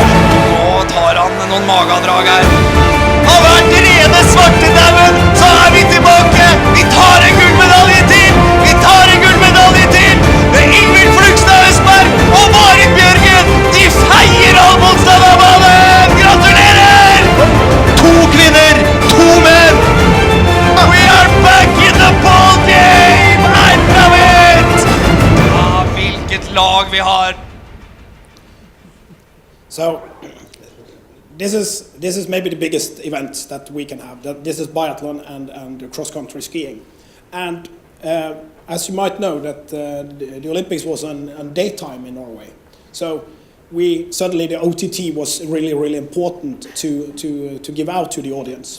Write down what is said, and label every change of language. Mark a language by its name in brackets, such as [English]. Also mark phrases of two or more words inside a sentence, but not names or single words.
[Norwegian] Nå tar han noen magadrag her. Har vært rene svartedauden, så vi tilbake. Vi tar en gullmedalje til. Vi tar en gullmedalje til. Det Ingvild Flugstad Østberg og Marit Bjørgen. De feier all motstand av ballen. Gratulerer! 2 kvinner, 2 menn! [English] We are back in the ball game. I love it. [Norwegian] Hvilket lag vi har. [English] So this is maybe the biggest event that we can have. This is biathlon and cross-country skiing. And as you might know, that the Olympics was on daytime in Norway. So suddenly the OTT was really, really important to give out to the audience.